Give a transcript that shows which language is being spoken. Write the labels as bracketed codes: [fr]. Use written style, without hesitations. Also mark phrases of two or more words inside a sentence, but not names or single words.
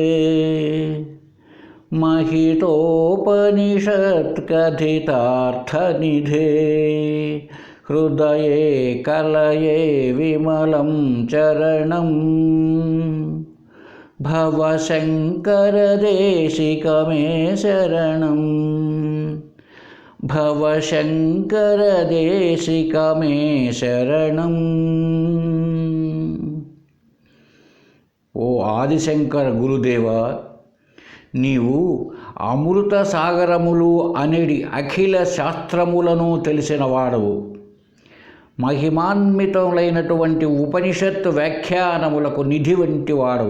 [sa] महितोपनिषत्कथितार्थनिधे हृदये कलये विमलं चरणं भवशङ्करदेशिकमे शरणं भवशङ्करदेशिकमे शरणं. [te] ఓ ఆదిశంకర గురుదేవ, నీవు అమృత సాగరములు అనేడి అఖిల శాస్త్రములను తెలిసిన వాడవు. మహిమాన్వితములైనటువంటి ఉపనిషత్తు వ్యాఖ్యానములకు నిధి వంటి వాడవు.